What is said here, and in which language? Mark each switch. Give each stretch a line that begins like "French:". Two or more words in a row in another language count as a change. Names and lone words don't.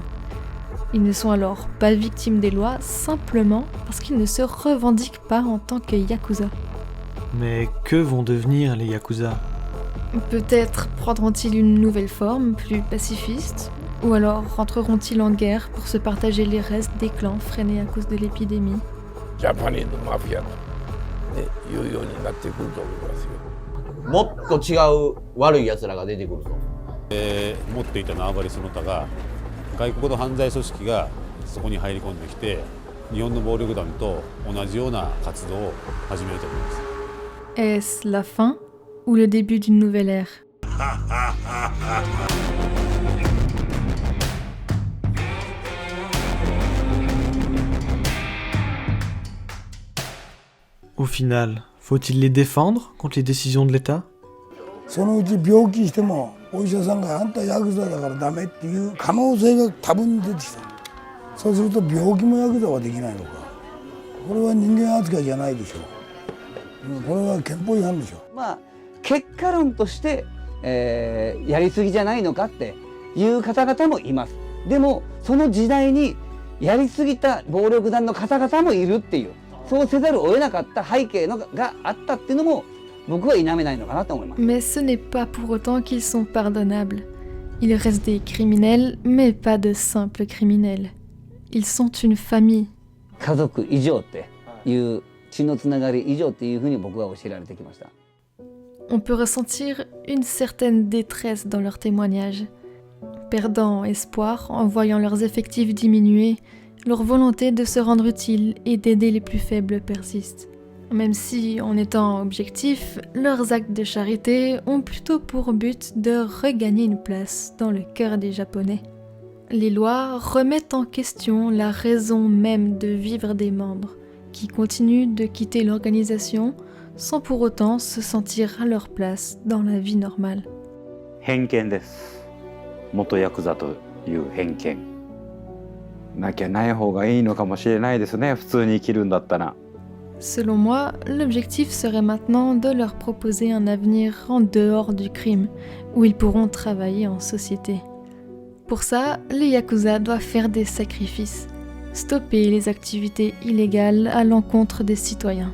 French: Ils ne sont alors pas victimes des lois, simplement parce qu'ils ne se revendiquent pas en tant que Yakuza. Mais que vont devenir les Yakuza ? Peut-être prendront-ils une nouvelle forme, plus pacifiste, ou alors rentreront-ils en guerre pour se partager les restes des clans freinés à cause de l'épidémie.
English: Japanese mafia
Japanese: ね、いうようになってくると思いますよ。もっと違う悪い奴らが出てくると。持っていた縄張りその他が外国の犯罪組織がそこに入り込んできて日本の暴力団と同じような活動を始めると思います。
French: Est-ce la fin ou le début d'une nouvelle ère? Au final, faut-il les défendre contre les décisions de l'État ?
Japanese: そのうち病気してもお医者さんがあんたヤクザだからダメっていう可能性が多分出てきた。そうすると病気もヤクザはできないのか。これは人間扱いじゃないでしょう。これは憲法違反でしょ。まあ結果論として、やりすぎじゃないのかっていう方々もいます。でもその時代にやりすぎた暴力団の方々もいるっていう。そうせざるを得なかった背景のがあったっていうのも僕は否めないのかなと思います。
French: Mais ce n'est pas pour autant qu'ils sont pardonnables. Ils restent des criminels, mais pas de simples criminels. Ils sont une famille.
Japanese: 家族以上っていう血のつながり以上っていうふうに僕は教えられてきました。
French: On peut ressentir une certaine détresse dans leurs témoignages, perdant espoir en voyant leurs effectifs diminuer. Leur volonté de se rendre utile et d'aider les plus faibles persiste. Même si, en étant objectifs, leurs actes de charité ont plutôt pour but de regagner une place dans le cœur des Japonais. Les lois remettent en question la raison même de vivre des membres, qui continuent de quitter l'organisation sans pour autant se sentir à leur place dans la vie normale.
Japanese: 偏見です。元ヤクザという偏見。なきゃない方がいいのかもしれないですね、普通に生きるんだったら。
French: Selon moi, l'objectif serait maintenant de leur proposer un avenir en dehors du crime, où ils pourront travailler en société. Pour ça, les Yakuza doivent faire des sacrifices, stopper les activités illégales à l'encontre des citoyens.